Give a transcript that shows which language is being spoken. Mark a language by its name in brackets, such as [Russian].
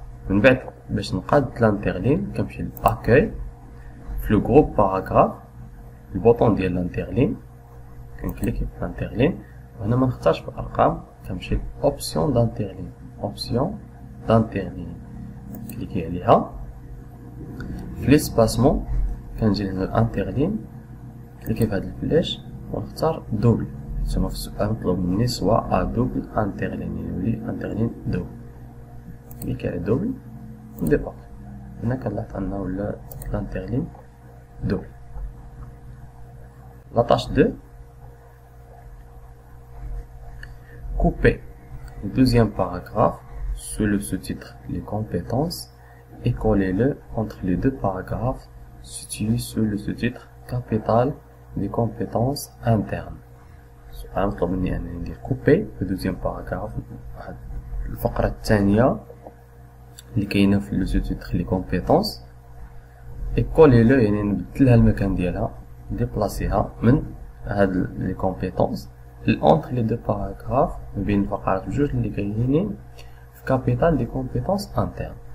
[Arabic] من بعد باش نقاد لانترلين كنمشي لاكاي في لو جروب باراغراف البوطون ديال لانترلين كنكليكي في لانترلين وهنا ما نختارش في الارقام كنمشي اوبسيون دانترلين اوبسيون دانترلين كليكي عليها في ليسباسمون كنجي لهنا الانترلين كليكي في هاد الفلاش ونختار دوبل. تما في السؤال مطلوب مني سوا ا دوبل انترلين يولي انترلين دوبل. كليكي على دوبل نديبار هنا كنلاحظ انه ولا لانترلين دوبل. [French] La tâche 2, couper le deuxième paragraphe sous le sous-titre les compétences et coller-le entre les deux paragraphes situés sous le sous-titre capital des compétences internes. [Arabic] السؤال مطلوب مني أنني ندير [French] couper le deuxième paragraphe [Arabic] الفقرة الثانية اللي كاينة في [French] le sous-titre les compétences et coller-le [Arabic] يعني نبدلها المكان ديالها ديبلاسيها من هاد لي كومبيتونس اونتر لي دو باراغراف ما بين الفقرات بجوج اللي كاينين في كابيتال دي كومبيتونس انترن.